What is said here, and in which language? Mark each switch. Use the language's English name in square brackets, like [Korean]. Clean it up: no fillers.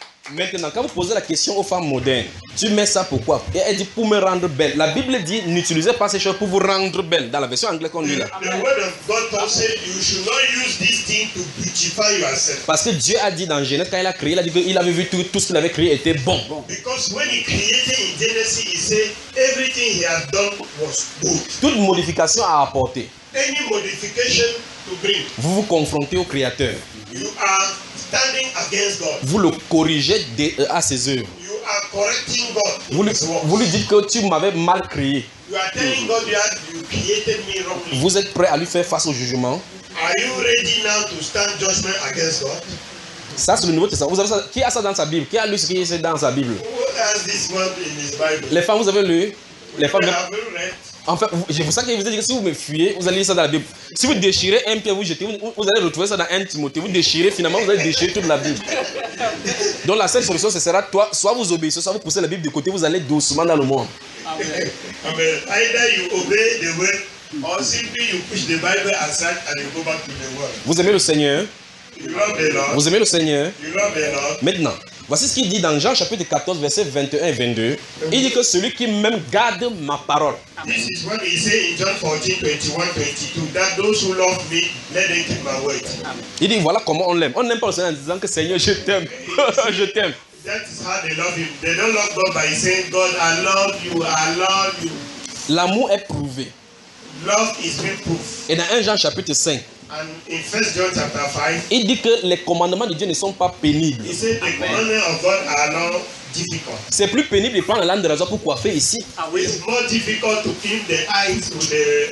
[French] Maintenant, quand vous posez la question aux femmes modernes, tu mets ça pourquoi? Et elle dit pour me rendre belle. La Bible dit n'utilisez pas ces choses pour vous rendre belle. Dans la version anglaise qu'on lit là. [English] The word of God said you should not use this thing to beautify yourself. [French] Parce que Dieu a dit dans Genèse quand il a créé, il a dit qu'il avait vu tout ce qu'il avait créé était bon. [English] Because when he created in Genesis, he said everything he had done was good. [French] Toute modification à apporter. [English] Any modification to bring. [French] Vous vous confrontez au Créateur. [English] You are standing against God. [French] Vous le corrigez à ses œuvres. [English] You are correcting God. [French] Vous lui dites que tu m'avais mal créé. [English] You are telling God you created me wrongly. [French] Vous êtes prêt à lui faire face au jugement? [English] Are you ready now to stand judgment against God? [French] Ça c'est le Nouveau Testament. Vous avez ça? Qui a ça dans sa Bible? Qui a lu ce qui est dans sa Bible? [English] Who has this word in his Bible? [French] Les femmes, vous avez lu? Les femmes. [English] Have you read? [French] En fait, c'est pour ça que je vous ai dit que si vous me fuyez, vous allez lire ça dans la Bible. Si vous déchirez un pied, vous jetez, vous allez retrouver ça dans 1 Timothée. Vous déchirez, finalement, vous allez déchirer toute la Bible. Donc la seule solution, ce sera toi, soit vous obéissez, soit vous poussez la Bible de côté, vous allez doucement dans le monde. Amen. Amen. [English] Either you obey the word, or simply you push the Bible aside and you go back to the world. [French] Vous aimez le Seigneur? [English] You love the Lord. [French] Vous aimez le Seigneur? [English] You love the Lord. [French] Maintenant. Voici ce qu'il dit dans Jean chapitre 14, versets 21 et 22. Il dit que celui qui même garde ma parole. [English] This is what he said in John 14, 21, 22. That those who love me, let them keep my word. [French] Il dit voilà comment on l'aime. On n'aime pas le Seigneur en disant que Seigneur, je t'aime. je t'aime. [English] That is how they love him. They don't love God by saying, God, I love you, I love you. [French] L'amour est prouvé. [English] Love is being proved. [French] Et dans 1 Jean chapitre 5. [English] And in 1 John chapter 5, [French] il dit que les commandements de Dieu ne sont pas pénibles. [English] The commandments of God are not difficult. [French] C'est plus pénible de prendre la langue de raison pour coiffer ici. [English] It's more difficult to clean the eyes to the,